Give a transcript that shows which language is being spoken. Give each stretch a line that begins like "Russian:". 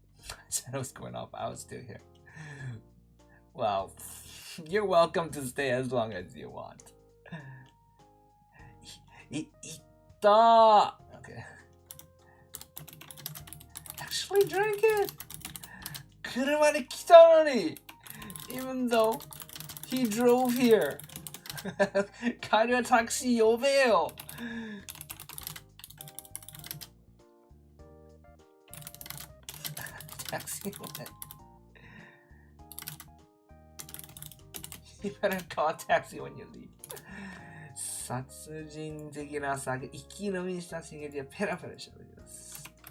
English: I said I was going off, I was still here. Well, you're welcome to stay as long as you want. Itta! Okay. Actually drank it!
Japanese: 車で来たのに!
English: Even though he drove here.
Japanese: 帰りはタクシー呼べよ。タクシー呼べ。
English: You better call a taxi when you leave.
Japanese: 殺人的な酒、息飲みしたしげじがペラペラ喋ります。